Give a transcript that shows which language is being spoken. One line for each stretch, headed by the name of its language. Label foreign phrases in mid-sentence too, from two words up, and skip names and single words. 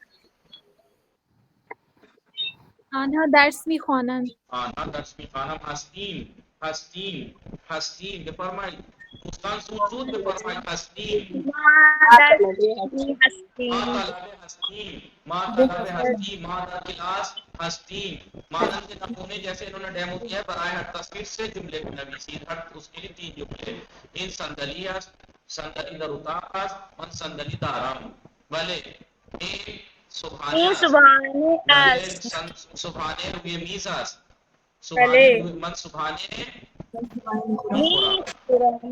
Persian: آنها درس میخوانند. آنها درس میخوانند. هستیم. بفرمایید دوستان, زود بفرمایید. هستیم. ما طلب هستیم. ما در کلاس هستیم.
Urdu: مانند نمونے جیسے انہوں نے ڈیمو کیا ہے,
Persian: برائے ہر تصویر
Urdu: سے جملے کو نویسید. اس کے لیے 3 جملے.
Persian: این صندلی در اتاق است. من صندلی دارم. بله, این صبحانه است. صبحانه روی میز است. من صبحانه میخورم.